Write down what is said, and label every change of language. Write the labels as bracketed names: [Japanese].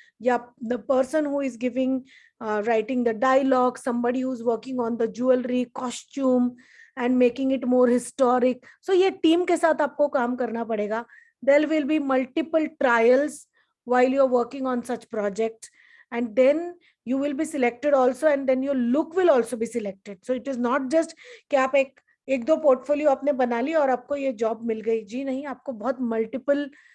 [English] Yeah, the person who is giving writing the dialogue, somebody who's working on the jewelry, costume and making it more historic. [Hindi] So ये team के साथ आपको काम करना पड़ेगा. [English] There will be multiple trials while you're working on such projects, and then you will be selected also, and then your look will also be selected. So it is not just [Hindi] कि आप एक दो portfolio आपने बना लिया और आपको ये जॉब मिल गई. जी नहीं, आपको बहुत मल्टीपल